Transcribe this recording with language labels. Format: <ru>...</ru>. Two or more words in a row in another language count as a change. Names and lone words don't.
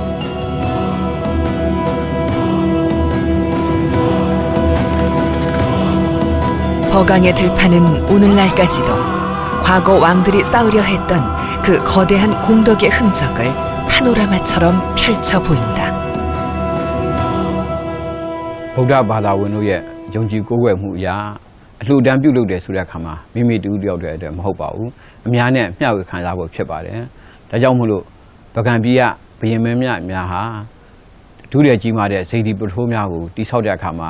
<ko>버강의 들판은 오늘날까지도 과거 왕들이 쌓으려 했던 그 거대한 공덕의 흔적을 파노라마처럼 펼쳐 보인다.</ko> <my>ဗုဒ္ဓဘာသာဝင်တို့ရဲ့ယုံကြည်ကိုးကွယ်မှုအရာအလှူဒန်းပြုလုပ်တယ်ဆိုတဲ့အခါမှာမိမိတူတယောက်တည်းအတွက်မဟုတ်ပါဘူးအများနဲ့မျှဝေခံစားဖို့ဖြစ်ပါတယ်ဒါကြောင့်မို့လို့ပကံပြည်ကဘယင်မင်းများဟာဒုရကြီးမားတဲ့စေတီပထိုးများကိုတိဆောက်တဲ့အခါမှာ</my>